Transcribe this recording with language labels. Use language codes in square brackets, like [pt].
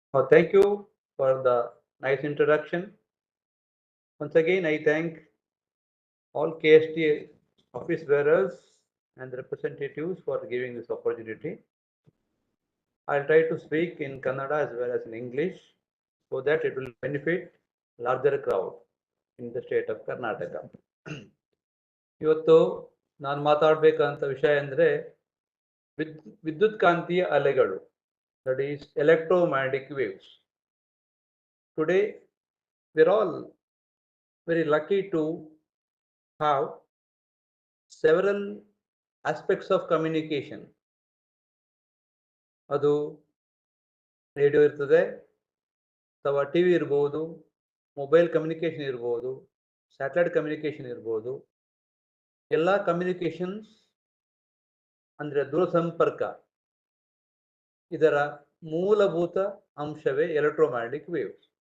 [en] Thank you for the nice introduction. Once again, I thank all KST office bearers and representatives for giving this opportunity. I'll try to speak in Kannada as well as in English so that it will benefit larger crowd in the state of Karnataka. [kn] ಇವತ್ತು ನಾನು ಮಾತಾಡಬೇಕಂತ ವಿಷಯ ಅಂದರೆ ವಿದ್ಯುತ್ ಕಾಂತೀಯ ಅಲೆಗಳು, [en] that is electromagnetic waves. Today we're all very lucky to have several aspects of communication. [kn] ಅದು radio ಇರ್ತದೆ, ಅಥವಾ ಟಿ ವಿ ಇರ್ಬೋದು, ಮೊಬೈಲ್ ಕಮ್ಯುನಿಕೇಷನ್ ಇರ್ಬೋದು, ಸ್ಯಾಟಲೈಟ್ ಕಮ್ಯುನಿಕೇಷನ್ ಇರ್ಬೋದು. ಎಲ್ಲ ಕಮ್ಯುನಿಕೇಷನ್ಸ್ ಅಂದರೆ ದೂರಸಂಪರ್ಕ, ಇದರ ಮೂಲಭೂತ ಅಂಶವೇ ಎಲೆಕ್ಟ್ರೋಮ್ಯಾಗ್ನೆಟಿಕ್ ವೇವ್ಸ್.